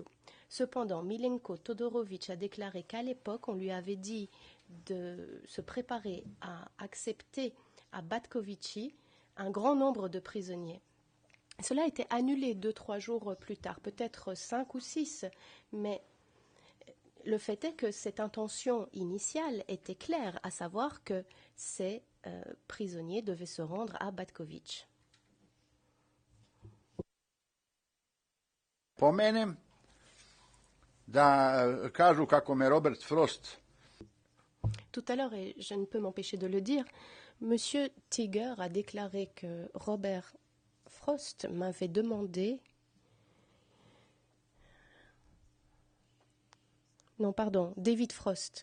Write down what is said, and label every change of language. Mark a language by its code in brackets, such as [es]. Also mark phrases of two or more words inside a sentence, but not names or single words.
[fr] Cependant, Milenko Todorovic a déclaré qu'à l'époque, on lui avait dit de se préparer à accepter à Batkovici un grand nombre de prisonniers. Cela a été annulé 2-3 jours plus tard, peut-être 5 ou 6, mais le fait est que cette intention initiale était claire, à savoir que ces prisonniers devaient se rendre à Batkovitch. [sr] Pomenem da kažu kako me Robert Frost. [fr] Tout à l'heure, et je ne peux m'empêcher de le dire, Monsieur Tiger a déclaré que Robert Frost m'avait demandé... Non, pardon, David Frost.